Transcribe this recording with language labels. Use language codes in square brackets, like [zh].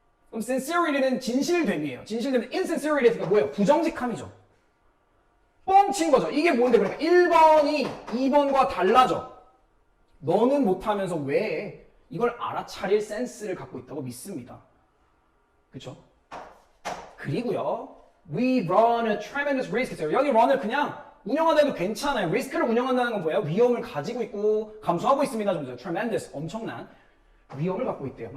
[ko] 그럼 sincerity는 진실됨이에요. 진실됨은 insincerity가 뭐예요? 부정직함이죠. 뻥친 거죠. 이게 뭔데? 그러니까 1번이 2번과 달라져. 너는 못하면서 왜 이걸 알아차릴 센스를 갖고 있다고 믿습니다. 그쵸? 그리고요, [en] we run a tremendous risk 했어요. [ko] 여기 run을 그냥 운영한다 해도 괜찮아요. 리스크를 운영한다는 건 뭐예요? 위험을 가지고 있고 감수하고 있습니다. 좀 tremendous, 엄청난 위험을 갖고 있대요.